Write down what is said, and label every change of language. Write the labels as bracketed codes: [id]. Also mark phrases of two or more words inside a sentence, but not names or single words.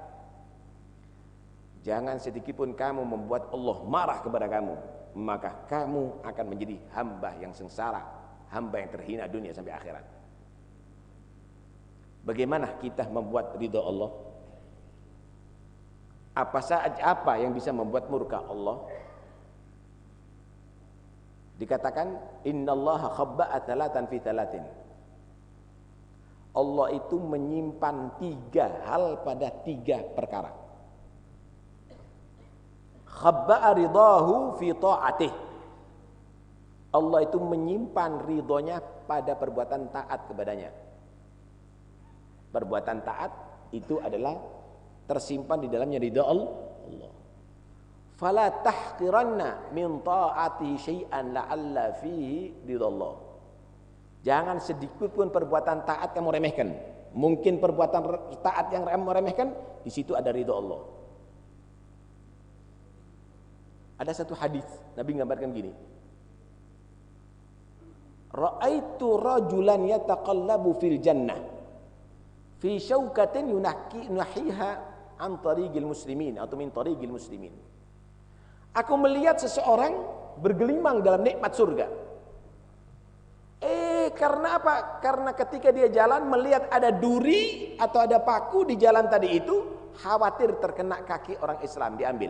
[id] Jangan sedikit pun kamu membuat Allah marah kepada kamu, maka kamu akan menjadi hamba yang sengsara, hamba yang terhina dunia sampai akhirat. Bagaimana kita membuat ridha Allah? Apa yang bisa membuat murka Allah? [ar] Dikatakan إن الله خبأ ثلاثا في ثلاث. [id] Allah itu menyimpan 3 hal pada 3 perkara. [ar] خبأ رضاه في طاعته. [id] Allah itu menyimpan ridhonya pada perbuatan taat kepadanya. Perbuatan taat itu adalah tersimpan di dalamnya ridha Allah. [ar] فلا تحقرن من طاعته شيئا لعل فيه رضا الله. [id] Jangan sedikit pun perbuatan taat kamu remehkan. Mungkin perbuatan taat yang kamu remehkan, di situ ada ridha Allah. Ada satu hadis Nabi gambarkan gini. [ar] رأيت رجلا يتقلب في الجنة في شوكة ينحيها عن طريق المسلمين atau من طريق المسلمين. [id] Aku melihat seseorang bergelimang dalam nikmat surga. Karena apa? Karena ketika dia jalan melihat ada duri atau ada paku di jalan tadi itu, khawatir terkena kaki orang Islam diambil.